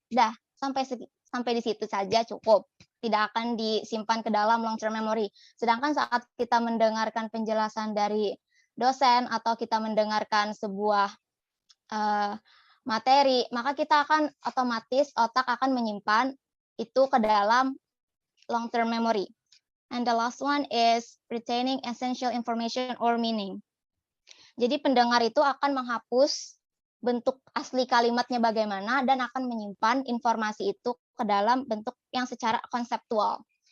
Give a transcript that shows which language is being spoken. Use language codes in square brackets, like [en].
[id] Dah, sampai di situ saja cukup. Tidak akan disimpan ke dalam long term memory. Sedangkan saat kita mendengarkan penjelasan dari dosen atau kita mendengarkan sebuah materi, maka kita akan otomatis otak akan menyimpan itu ke dalam long term memory. [en] And the last one is retaining essential information or meaning. [id] Jadi pendengar itu akan menghapus bentuk asli kalimatnya bagaimana dan akan menyimpan informasi itu ke dalam bentuk yang secara konseptual.